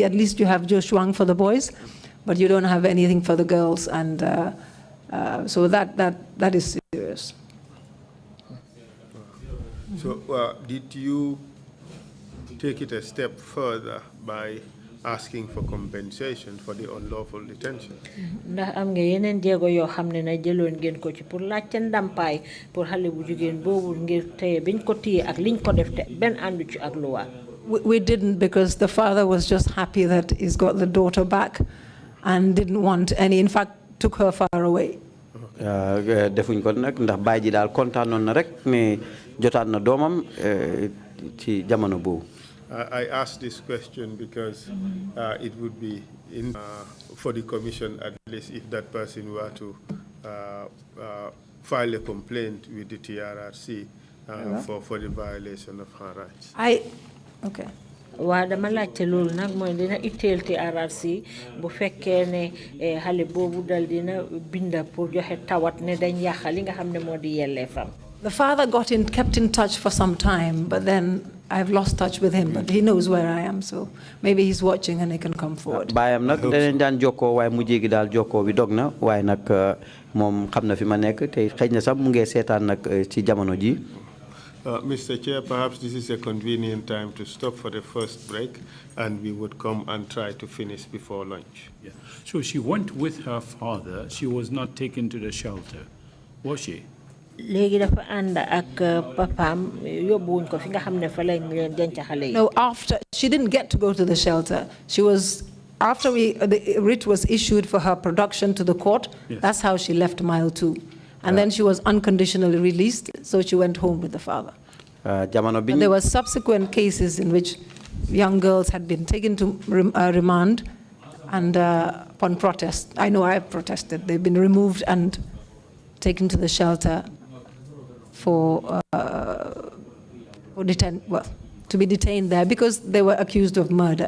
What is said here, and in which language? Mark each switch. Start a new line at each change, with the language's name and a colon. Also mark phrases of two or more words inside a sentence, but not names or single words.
English: At least you have Joshua for the boys, but you don't have anything for the girls. And so that is serious. So did you take it a step further by asking for compensation for the unlawful detention?
Wolof: ndax am nga yeneen jéego yoo xam ne na jëloon ngeen ko ci pour laajte ndàmpaay pour xale bu jigéen boobu ngir teye biñ ko téye ak liñ ko def te benn àndu ci ak luwa.
English: We didn't, because the father was just happy that he's got the daughter back and didn't want any, in fact took her far away.
Wolof: defuñ ko nag ndax baay ji daal kontaanoon na rek ne jotaat na doomam ci jamono boobu.
English: I asked this question because it would be for the commission, at least if that person were to file a complaint with the TRRC for the violation of her rights. Okay.
Wolof: waa dama laajte loolu nag mooy dina itteel TRRC bu fekkee ne xale boobu dal dina binda pour joxe tawat ne dañ yàq li nga xam ne moo di yelleefam.
English: The father kept in touch for some time, but then I've lost touch with him, but he knows where I am, so maybe he's watching and he can come forward.
Wolof: Bayam nak dañ daan jokkoo waaye mu jéegi daal jokkoo bi dog na waaye nag moom xam na fi ma nekk te xëy na sax mu ngi seetaan nag ci jamono ji.
English: Mr. Chair, perhaps this is a convenient time to stop for the first break, and we would come and try to finish before lunch. Yeah. So she went with her father. She was not taken to the shelter, was she?
Wolof: léegi dafa ànd ak papaam yóbbuwuñ ko fi nga xam ne fa lañ leen denc xale yi.
English: No, after she didn't get to go to the shelter. She was after the writ was issued for her production to the court. Yes. That's how she left mile 2, and then she was unconditionally released. So she went home with the father.
Wolof: Jamono bi
English: And there were subsequent cases in which young girls had been taken to remand, and upon protest, I know I protested. They've been removed and taken to the shelter to be detained there because they were accused of murder,